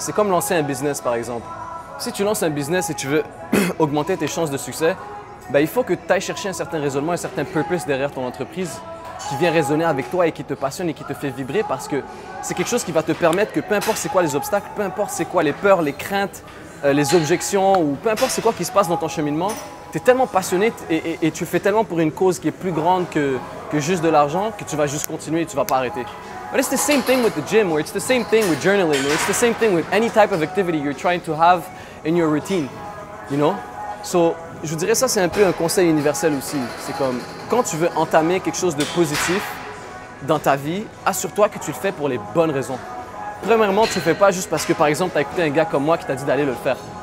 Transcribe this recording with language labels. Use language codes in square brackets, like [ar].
[fr] C'est comme lancer un business, par exemple. Si tu lances un business et tu veux augmenter tes chances de succès, ben, il faut que tu ailles chercher un certain raisonnement, un certain purpose derrière ton entreprise qui vient résonner avec toi et qui te passionne et qui te fait vibrer parce que c'est quelque chose qui va te permettre que peu importe c'est quoi les obstacles, peu importe c'est quoi les peurs, les craintes, les objections ou peu importe c'est quoi qui se passe dans ton cheminement, tu es tellement passionné et tu fais tellement pour une cause qui est plus grande que juste de l'argent que tu vas juste continuer et tu vas pas arrêter. [en] But it's the same thing with the gym or it's the same thing with journaling or it's the same thing with any type of activity you're trying to have in your routine, you know? [fr] So, je vous dirais ça, c'est un peu un conseil universel aussi. C'est comme, quand tu veux entamer quelque chose de positif dans ta vie, assure-toi que tu le fais pour les bonnes raisons. Premièrement, tu ne le fais pas juste parce que, par exemple, tu as écouté un gars comme moi qui t'a dit d'aller le faire.